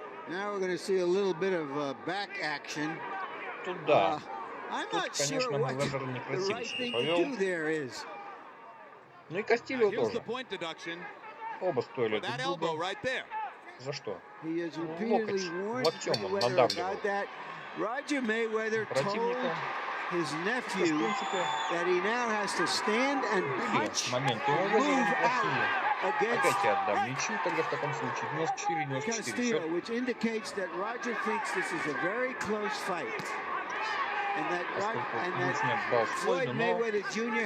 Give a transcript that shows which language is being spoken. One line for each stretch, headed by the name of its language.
English: Now we're going to see a little bit of back action.
Russian: Тут да. Тут, конечно, Мейвезер некрасиво себя повел. Ну и Кастильо тоже. Оба стоили друг друга. За что? Локоть локтем он надавливал противника.
English: His nephew that he now has to stand and punch and move out against Castillo, which indicates that Roger thinks this is a very close fight, and that Floyd Mayweather Jr.